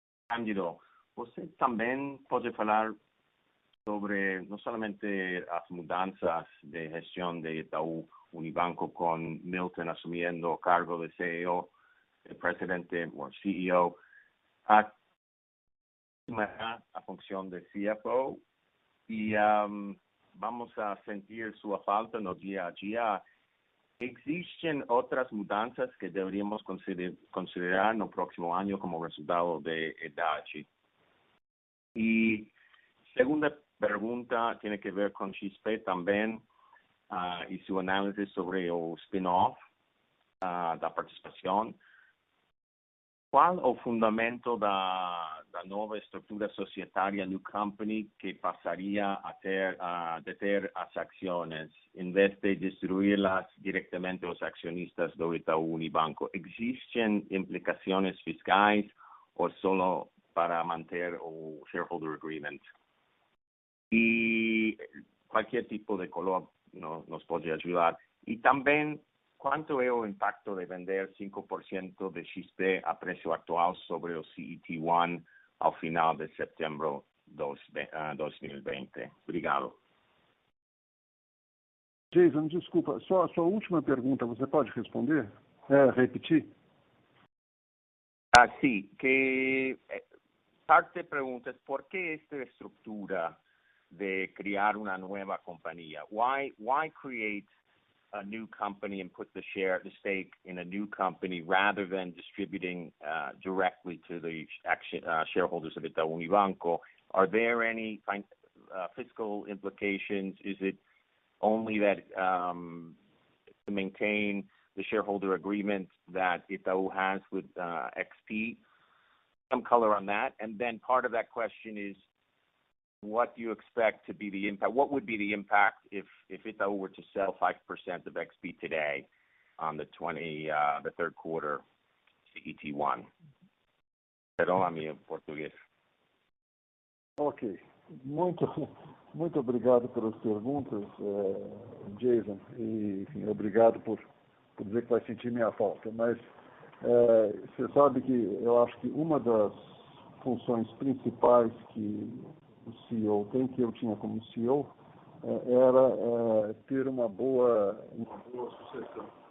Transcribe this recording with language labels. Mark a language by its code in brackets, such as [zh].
[pt] Cândido, você também pode falar sobre não somente as mudanças de gestão de Itaú Unibanco com Milton assumindo o cargo de CEO, de presidente ou CEO, a função de CFO e vamos a sentir sua falta no dia a dia. [es] ¿Existen otras mudanzas que deberíamos considerar no próximo año como resultado de EDACI? Y segunda pregunta tiene que ver con XP también y su análisis sobre el spin-off da participación. ¿Cuál o fundamento da nueva estructura societaria New Company que pasaría a deter as acciones en vez de distribuirlas directamente a los accionistas de Itaú Unibanco? ¿Existen implicaciones fiscales o solo para mantener el shareholder agreement? Y cualquier tipo de color nos puede ayudar. Y también, ¿cuánto es el impacto de vender 5% de XP a precio actual sobre el CET1 [pt] ao final de setembro de 2020? Obrigado. Jason, desculpa, só a sua última pergunta, você pode responder? Repetir? [es] Sí, que parte de preguntas, ¿por qué esta estructura de crear una nueva compañía? [en] Why create a new company and put the stake in a new company rather than distributing directly to the shareholders of Itaú Unibanco? Are there any fiscal implications? Is it only that to maintain the shareholder agreement that Itaú has with XP? Some color on that. And then part of that question is, what do you expect to be the impact? What would be the impact if Itaú were to sell 5% of XP today on the third quarter CET1? [pt] Perdão a minha português. Ok. Muito obrigado pelas perguntas, Jason. E, enfim, obrigado por dizer que vai sentir minha falta. Mas você sabe que eu acho que uma das funções principais que o CEO tem, que eu tinha como CEO, era ter uma boa sucessão.